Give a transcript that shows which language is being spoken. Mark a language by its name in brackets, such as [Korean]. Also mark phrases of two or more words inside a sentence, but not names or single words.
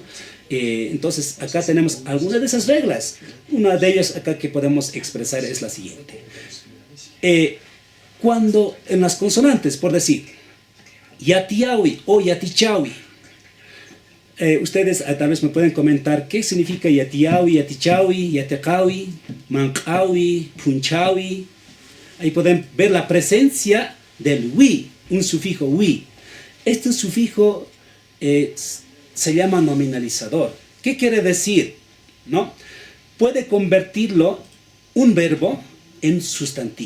[Spanish] Entonces, acá tenemos algunas de esas reglas. Una de ellas acá que podemos expresar es la siguiente. Cuando en las consonantes, por decir, yatiawi o yatichawi, ustedes tal vez me pueden comentar qué significa [Aymara] yatiawi, yatichawi, yatecawi, mancawi, punchawi. [Spanish] Ahí pueden ver la presencia del wi, un sufijo wi. Este sufijo se llama nominalizador. ¿Qué quiere decir? ¿No? Puede convertirlo un verbo en sustantivo.